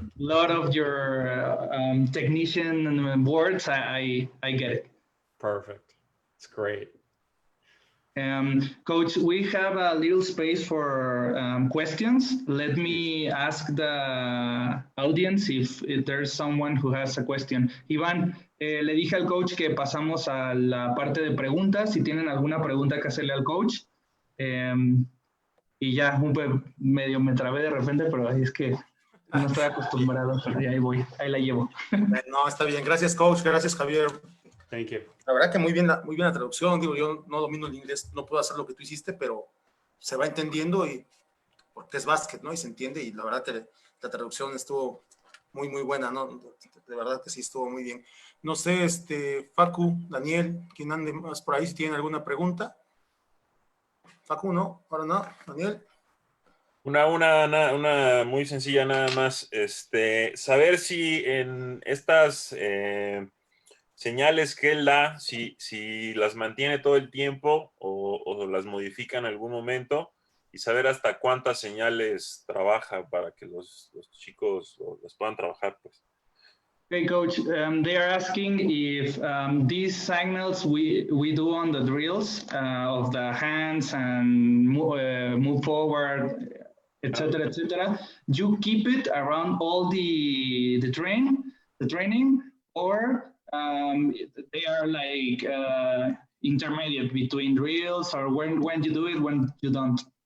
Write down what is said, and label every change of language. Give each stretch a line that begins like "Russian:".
English: A lot of your technician words, I get it. Perfect. It's great. Coach, we have a little space for questions. Let me ask the audience if there's someone who has a question.
Spanish: Iván, le dije al coach que pasamos a la parte de preguntas. Si tienen alguna pregunta que hacerle al coach. Y ya, medio me trabé de repente, pero es que no estoy acostumbrado. Ahí voy, ahí la llevo. No, está bien. Gracias, coach. Gracias, Javier.
English: Thank you.
Spanish: La verdad que muy bien la traducción. Digo, yo no domino el inglés, no puedo hacer lo que tú hiciste, pero se va entendiendo y porque es básquet, ¿no? Y se entiende, y la verdad que la traducción estuvo muy, muy buena, ¿no? De verdad que sí estuvo muy bien. No sé, Facu, Daniel, quien ande más por ahí, si tienen alguna pregunta. Facu, ¿no? Ahora no. Daniel. Una muy sencilla nada más. Saber si en estas señales que él da, si las mantiene todo el tiempo o las modifica en algún momento, y saber hasta cuántas señales trabaja para que los chicos las puedan trabajar, pues.
English: Okay, coach, they are asking if these signals we do on the drills of the hands and move forward, etc., etc., you keep it around all the training, or they are like intermediate between drills, or when you do it, when you don't?